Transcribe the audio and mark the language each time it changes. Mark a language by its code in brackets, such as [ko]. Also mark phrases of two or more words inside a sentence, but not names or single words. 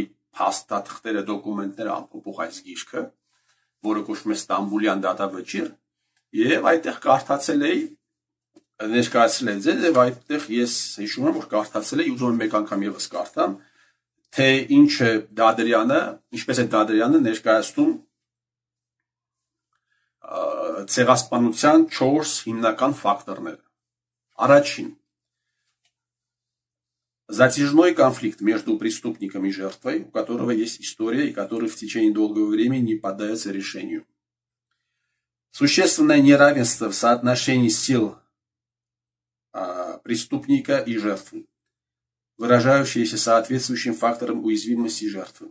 [hy] փաստաթղթերը, դոկումենտները ամփոփող այս գիրքը, որը կոչվում է Ստամբուլյան դատավճիռ, եւ այդտեղ կարդացել էի, ներկայացրել եմ ձեզ, եւ այդտեղ ես հիշում եմ, որ կարդացել էի, ուզում եմ մեկ անգամ եւս կարդամ, թե ինչ է Դադրյանը, ինչպես է Դադրյանը ներկայացնում ցեղասպանության 4 հիմնական факторները։ Առաջին. [ru] Затяжной конфликт между преступником и жертвой, у которого есть история и который в течение долгого времени не поддается решению. Существенное неравенство в соотношении сил преступника и жертвы, выражающееся соответствующим фактором уязвимости жертвы.